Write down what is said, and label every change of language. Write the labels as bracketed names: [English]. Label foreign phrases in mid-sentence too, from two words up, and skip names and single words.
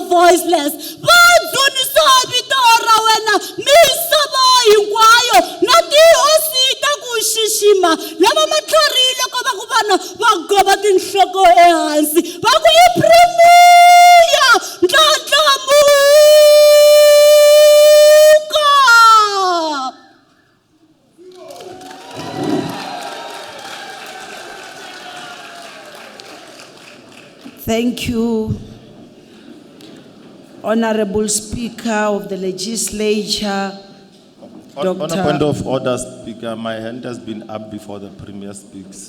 [Tsonga] voiceless va dzunisa vito ra wena misava hinkwayo na tihosi ku xixima lava matlharile ko va ku vana va gova tinhloko ehansi va ku yi premier ndlandlamuka. [English] Thank you, Honorable Speaker of the Legislature. On a point of order, Speaker, my hand has been up before the Premier speaks.